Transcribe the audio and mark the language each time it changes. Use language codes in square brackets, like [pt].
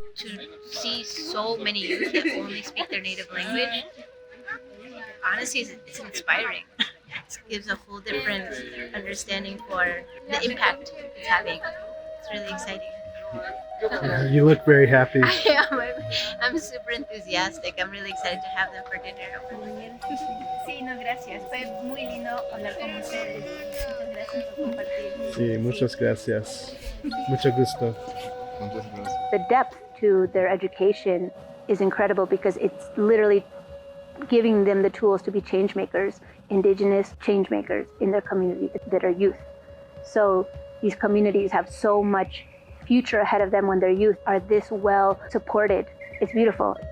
[en] To see so many youth that only speak their native language, honestly, it's inspiring. It gives a whole different understanding for the impact it's having. It's really exciting. You look very happy. I'm super enthusiastic. I'm really excited to have them for dinner. [es] Sí, no, gracias. Fue muy lindo hablar con ustedes. Muchas gracias por compartir. Sí, muchas gracias. Mucho gusto. [en] The depth to their education is incredible because it's literally giving them the tools to be change makers, indigenous change makers in their community that are youth. So these communities have so much future ahead of them when their youth are this well supported. It's beautiful.